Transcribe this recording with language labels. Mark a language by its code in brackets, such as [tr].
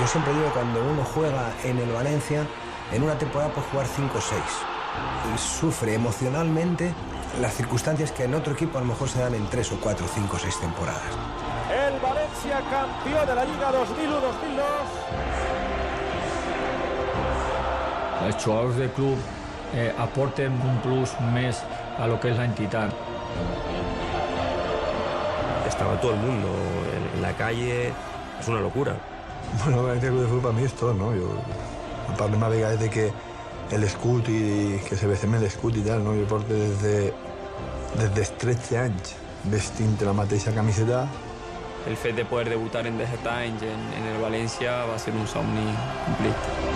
[es] Yo siempre digo que cuando uno juega en el Valencia, en una temporada puede jugar 5 o 6 y sufre emocionalmente las circunstancias que en otro equipo a lo mejor se dan en 3 o 4, 5 o 6 temporadas. El Valencia campeón de la Liga 2001-2002. [ca] Els jugadors del club aporten un plus més a lo que és la entitat. [es] Estaba todo el mundo en la calle, es una locura. Bueno, el club de fútbol para mi [ca] és tot, [es] no? [ca] Jo parlo una vegada de que l'escut i que se vestem l'escut i tal, no? Jo porto des dels 13 anys vestint la mateixa camiseta. El fet de poder debutar en 17 anys en el València va ser un somni complit.